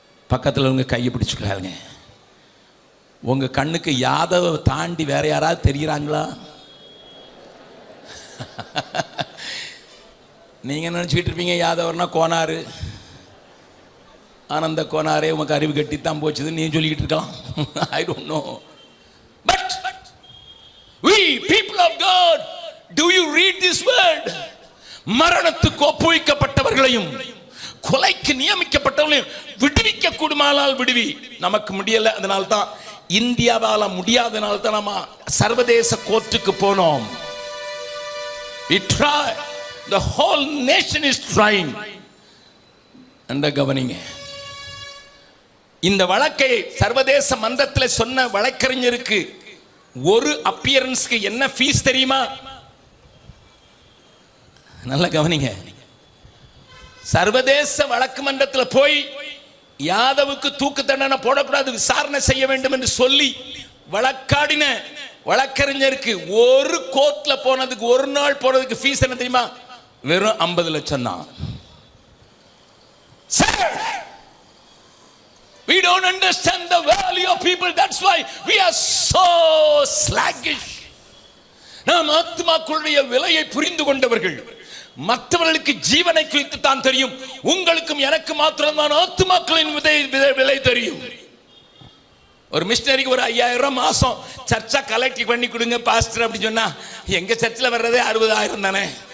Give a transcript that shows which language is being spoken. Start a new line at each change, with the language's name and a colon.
Tamil: பக்கத்தில் உங்க கையை பிடிச்சுக்காங்க. உங்க கண்ணுக்கு யாதவ தாண்டி வேற யாராவது தெரிகிறாங்களா? நீங்க நினைச்சுக்கிட்டு இருப்பீங்க யாதவர்னா கோனாரு, ஆனந்த கோனாரே உனக்கு அறிவு கட்டித்தான் போச்சுது நீ சொல்லிக்கிட்டு இருக்கலாம்.
English: I don't know. But we people of God, do you read this word?
Tamil: மரணத்துக்கு ஒப்புவிக்கப்பட்டவர்களையும் கொலைக்கு நியமிக்கப்பட்டவர்களையும் விடுவிக்க கூடுமானால் விடுவி. நமக்கு முடியல, அதனால தான் இந்தியாவால முடியாதனால தான் நம்ம சர்வதேச கோர்ட்டுக்கு போனோம்.
English: We try. The whole nation is trying.
Tamil: அந்த கவனிங்க, இந்த வழக்கை சர்வதேச மன்றத்தில் சொன்ன வழக்கறிஞருக்கு ஒரு அப்பியரன்ஸ்க்கு என்ன ஃபீஸ் தெரியுமா? நல்ல கவனிங்க, சர்வதேச வழக்கு மன்றத்தில் போய் யாதவுக்கு தூக்கு தண்டனை போடக்கூடாது, விசாரணை செய்ய வேண்டும் என்று சொல்லி வழக்காடின வழக்கறிஞருக்கு ஒரு கோர்ட்ல போனதுக்கு, ஒரு நாள் போனதுக்கு ஃபீஸ் என்ன தெரியுமா? வெறும் 50 லட்சம் தான்.
English: We don't understand the value of people. That's why we are so sluggish.
Tamil: நாம் ஆத்மாக்களுடைய விலையை புரிந்து கொண்டவர்கள். மற்றவர்களுக்கு ஜீவனை குறித்து தான் தெரியும். உங்களுக்கும் எனக்கு மாத்திரம்தான் ஆத்மாக்களின் விலை தெரியும். ஒரு மிஷனரிக்கு ஒரு 5000 மாசம் சர்ச்சா கலெக்ட் பண்ணி கொடுங்க பாஸ்டர் அப்படி சொன்னா, எங்க சர்ச்சில் வர்றதே 60,000 தானே.